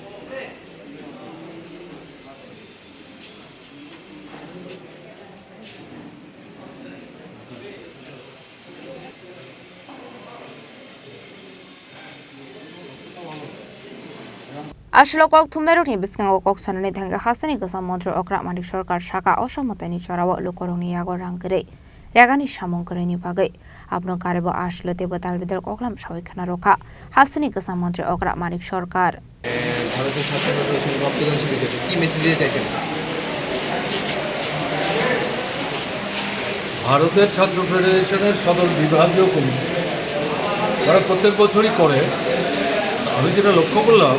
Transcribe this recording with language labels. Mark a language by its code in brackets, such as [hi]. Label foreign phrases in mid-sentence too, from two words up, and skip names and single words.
[trp] Ashlo kok thumdairokni biskango kok sanani thanga Hasteni Kwcham Mantri okra Manik Sarkar saka osamotani charawa lukorongni yago rangkere Ragani samongkoreni bagai abno karebo ashlo tebo talbidar koklam sawikhana rokha Hasteni Kwcham Mantri okra Manik Sarkar [bn] ভারতের ছাত্র ফেডারেশন রক্তদান শিবির কি মেসেজ দিয়ে দেখেন ভারতের ছাত্র ফেডারেশনের সদর বিভাগীয় কমিটি তারা প্রত্যেক বছরই করে আমি যেটা লক্ষ্য করলাম